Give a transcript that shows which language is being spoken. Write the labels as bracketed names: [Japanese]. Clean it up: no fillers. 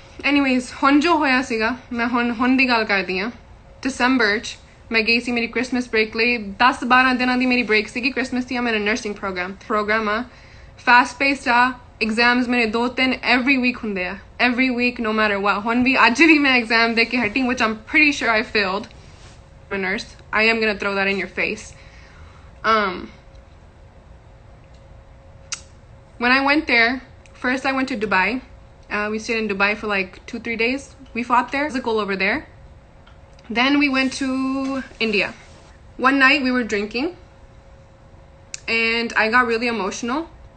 [Punjabi] Anyways, ਹੁਣ ਜੋ ਹੋਇਆ ਸੀਗਾ, ਮੈਂ ਹੁਣ ਦੀ ਗੱਲ ਕਰਦੀ ਹਾਂ. December 'ਚ ਮੈਂ ਗਈ ਸੀ ਮੇਰੀ Christmas break ਲਈ. 10-12 ਦਿਨਾਂ ਦੀ ਮੇਰੀ break ਸੀਗੀ Christmas ਦੀ. [English] I'm in a nursing program ਆ. Fast paced ਆ. Exams ਮੇਰੇ 2-3 every week ਹੁੰਦੇ ਆ. Every week, no matter what. [Punjabi] ਹੁਣ ਵੀ ਅੱਜ ਵੀ ਮੈਂ exam ਦੇ ਕੇ ਹਟੀ, [English] which I'm pretty sure I failed. I'm a nurse. I am gonna throw that in your face. When I went there, first I went to Dubai. We stayed in Dubai for like 2-3 days. We fought there. Physical over there. Then we went to India. One night we were drinking and I got really emotional.